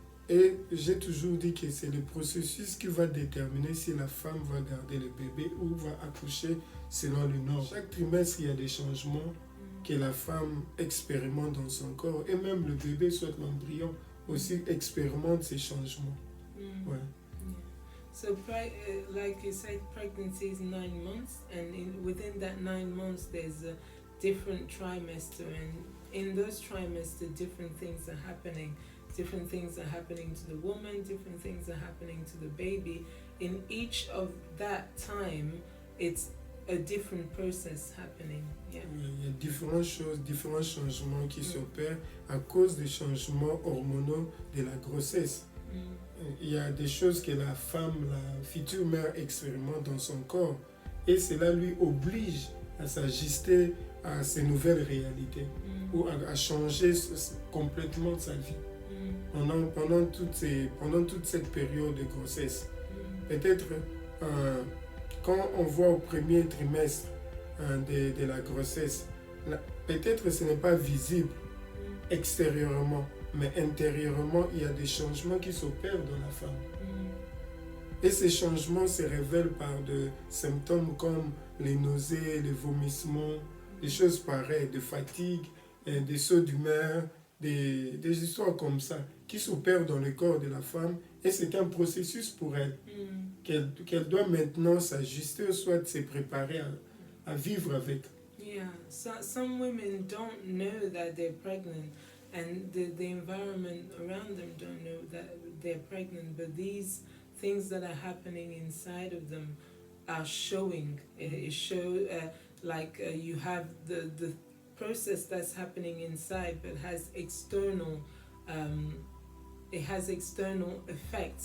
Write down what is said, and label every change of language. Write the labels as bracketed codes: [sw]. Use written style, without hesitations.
[fr] Et j'ai toujours dit que c'est le processus qui va déterminer si la femme va garder le bébé ou va accoucher selon les normes. Chaque trimestre, il y a des changements que la femme expérimente dans son corps. Et même le bébé, soit l'embryon, aussi expérimente ces changements. Ouais. [en] So, like you said, pregnancy is 9 months, and within that 9 months, there's a different trimester, and in those trimesters, different things are happening. Different things are happening to the woman, different things are happening to the baby. In each of that time, it's a different process happening. Yeah. [fr] Il y a différentes choses, différents changements qui s'opèrent à cause des changements hormonaux de la grossesse. Il y a des choses que la femme, la future mère expérimente dans son corps et cela lui oblige à s'ajuster à ces nouvelles réalités ou à changer complètement sa vie pendant toute cette période de grossesse. Peut-être quand on voit au premier trimestre de la grossesse, peut-être ce n'est pas visible extérieurement, mais intérieurement, il y a des changements qui s'opèrent dans la femme. Et ces changements se révèlent par des symptômes comme les nausées, les vomissements, des choses pareilles, de fatigue, des sauts d'humeur, des histoires comme ça qui s'opèrent dans le corps de la femme. Et c'est un processus pour elle qu'elle doit maintenant s'ajuster, soit se préparer à vivre avec. [en] Yeah, some women don't know that they're pregnant, and the environment around them don't know that they're pregnant, but these things that are happening inside of them are showing. It you have the process that's happening inside, but has external effects.